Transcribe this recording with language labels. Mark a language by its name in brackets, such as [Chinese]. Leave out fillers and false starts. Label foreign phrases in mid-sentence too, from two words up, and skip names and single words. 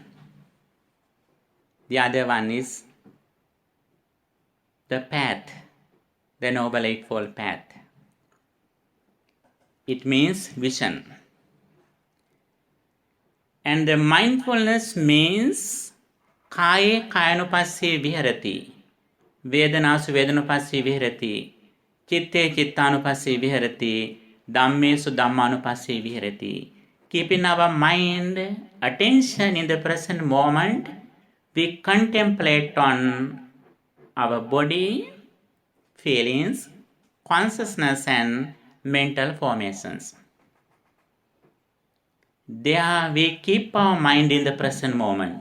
[English] The other one is the path, the Noble Eightfold Path. It means vision. And the mindfulness means [Pali] Kaye Kayanupassye Viharati, Vedanasu Vedanapassye Viharati, Chitte Chittanupassye Viharati, Dhammesu Dhammanupassye Viharati. [English] Keeping our mind, attention in the present moment, we contemplate on our body, feelings, consciousness and mental formations. There we keep our mind in the present moment.